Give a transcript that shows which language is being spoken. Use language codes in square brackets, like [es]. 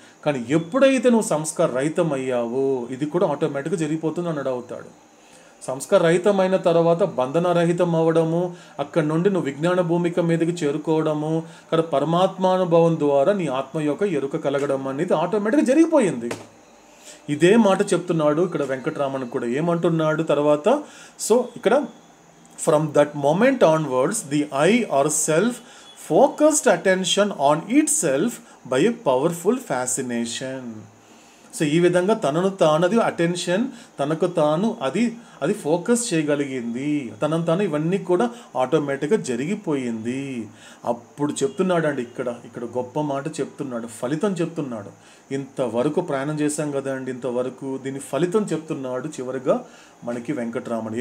[te] కానీ ఎప్పుడైతే నువ్వు సంస్కార రహితం అయ్యావో ఇది కూడా ఆటోమేటిక్గా జరిగిపోతుంది అన్నాడు అవుతాడు. సంస్కార రహితమైన తర్వాత బంధన రహితం అవ్వడము, అక్కడి నుండి నువ్వు విజ్ఞాన భూమిక మీదకి చేరుకోవడము, అక్కడ పరమాత్మానుభవం ద్వారా నీ ఆత్మ యొక్క ఎరుక కలగడం అనేది ఆటోమేటిక్గా జరిగిపోయింది. ఇదే మాట చెప్తున్నాడు ఇక్కడ వెంకట్రామన్ కూడా. ఏమంటున్నాడు తర్వాత, ఇక్కడ [en] from that moment onwards the I or self focused attention on itself by a powerful fascination. [te] ఈ విధంగా తనను తానది అటెన్షన్, తనకు తాను అది ఫోకస్ చేయగలిగింది, తనను తాను ఇవన్నీ కూడా ఆటోమేటిక్గా జరిగిపోయింది. అప్పుడు చెప్తున్నాడు అండి ఇక్కడ గొప్ప మాట చెప్తున్నాడు, ఫలితం చెప్తున్నాడు. ఇంతవరకు ప్రయాణం చేశాం కదండి, ఇంతవరకు దీని ఫలితం చెప్తున్నాడు చివరిగా మనకి వెంకట్రామన్.